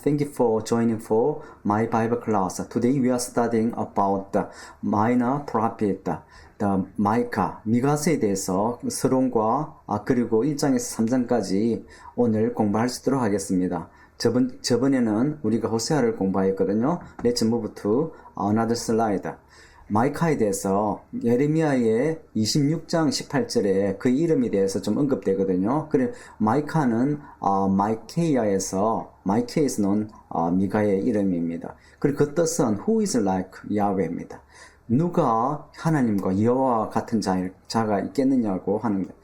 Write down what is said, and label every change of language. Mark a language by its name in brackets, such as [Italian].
[English] Thank you for joining for my Bible class. Today we are studying about the minor prophet, the Micah, [Korean] 미가서에 대해서 서론과 그리고 1장에서 3장까지 오늘 공부할 수 있도록 하겠습니다. 저번에는 우리가 호세아를 공부했거든요. [English] Let's move to another slide. [Korean] 마이카에 대해서 예레미야의 26장 18절에 그 이름에 대해서 좀 언급되거든요. 그래 마이카는 마이케이에서 나온 미가의 이름입니다. 그리고 그 뜻은 [English] Who is like Yahweh [Korean] 입니다. 누가 하나님과 여호와 같은 자가 있겠느냐고 하는 거예요.